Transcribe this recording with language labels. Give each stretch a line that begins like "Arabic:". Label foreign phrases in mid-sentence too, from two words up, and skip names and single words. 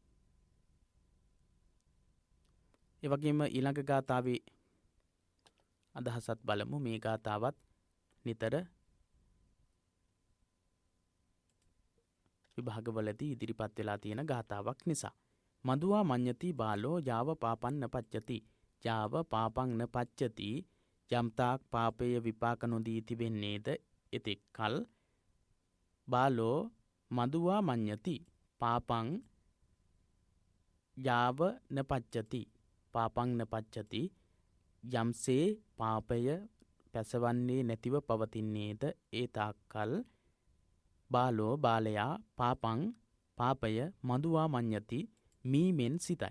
Sinhala: ඒ වගේම ඊළඟ ගාථාවේ අදහසත් බලමු. මේ ගාථාවත් නිතර විභාගවලදී ඉදිරිපත් වෙලා තියෙන ගාථාවක් නිසා.
Pali: මදුවා මඤ්ඤති බාලෝ යාව පාපං න පච්චති යාව පාපං න පච්චති
Sinhala: යම්තාක් පාපයේ විපාක නොදී තිබෙන්නේද එතෙක් කල්
Pali: බාලෝ මදුවා මඤ්ඤති පාපං යාව නපච්චති. පාපං නපච්චති.
Sinhala: යම්සේ පාපය පැසවන්නේ නැතිව පවතින්නේද ඒ තාක්කල් බාලෝ බාලයා පාපං පාපය
Pali: මදුවා මඤ්ඤති
Sinhala: මීමෙන් සිතයි.